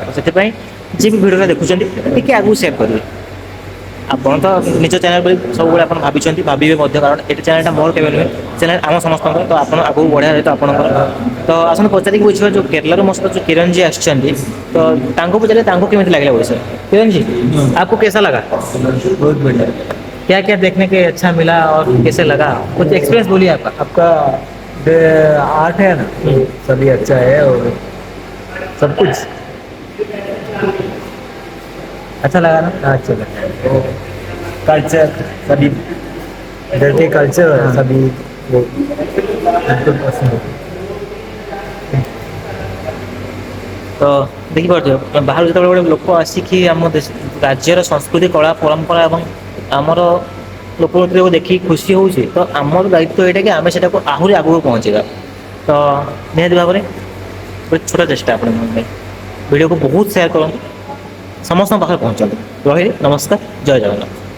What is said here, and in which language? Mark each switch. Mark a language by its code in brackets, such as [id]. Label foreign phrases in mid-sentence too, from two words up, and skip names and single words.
[or] ସେଥିପାଇଁ ଯିଏ ବି ଭିଡ଼ିଓଟା ଦେଖୁଛନ୍ତି ଟିକେ ଆଗକୁ ସେୟାର କରିବେ। ଆପଣ ତ ନିଜ ଚ୍ୟାନେଲ୍ ବୋଲି ସବୁବେଳେ ଆପଣ ଭାବିଛନ୍ତି ଭାବିବେ ମଧ୍ୟ କାରଣ ଏଠି ଚ୍ୟାନେଲ୍ଟା ମୋର କେବେ ନୁହେଁ ଚ୍ୟାନେଲ୍ ଆମ ସମସ୍ତଙ୍କର ତ ଆପଣ ଆଗକୁ ବଢ଼ିବା ସହିତ ଆପଣଙ୍କର ତ ଆସନ୍ତୁ ପଚାରିକି ବୁଝିବା ଯେଉଁ କେରଳାରୁ ମୋ ସହିତ ଯେଉଁ କିରଣ ଜି ଆସିଛନ୍ତି ତ ତାଙ୍କୁ ପଚାରିଲେ ତାଙ୍କୁ କେମିତି ଲାଗିଲା ଓଡ଼ିଶା [hi] किरण जी आपको कैसा लगा बहुत बढ़िया क्या क्या देखने के अच्छा मिला और कैसे लगा कुछ एक्सपीरियंस बोलिए आपका आपका आर्ट है ना सभी अच्छा है और सब कुछ अच्छा लगा ना अच्छा लगता है कल्चर सभी इधर के कल्चर सभी वो बिल्कुल पसंद है [or] ତ ଦେଖିପାରୁଥିବ ବାହାରୁ ଯେତେବେଳେ ଗୋଟେ ଲୋକ ଆସିକି ଆମ ଦେଶ ରାଜ୍ୟର ସଂସ୍କୃତି କଳା ପରମ୍ପରା ଏବଂ ଆମର ଲୋକଙ୍କୁ ଦେଖିକି ଖୁସି ହେଉଛି ତ ଆମର ଦାୟିତ୍ୱ ଏଇଟା କି ଆମେ ସେଟାକୁ ଆହୁରି ଆଗକୁ ପହଞ୍ଚାଇବା ତ ନିହାତି ଭାବରେ ଗୋଟେ ଛୋଟ ଚେଷ୍ଟା ଆପଣଙ୍କ ପାଇଁ ଭିଡ଼ିଓକୁ ବହୁତ ସେୟାର କରନ୍ତୁ ସମସ୍ତଙ୍କ ପାଖରେ ପହଞ୍ଚାନ୍ତୁ ରହିଲି ନମସ୍କାର ଜୟ ଜଗନ୍ନାଥ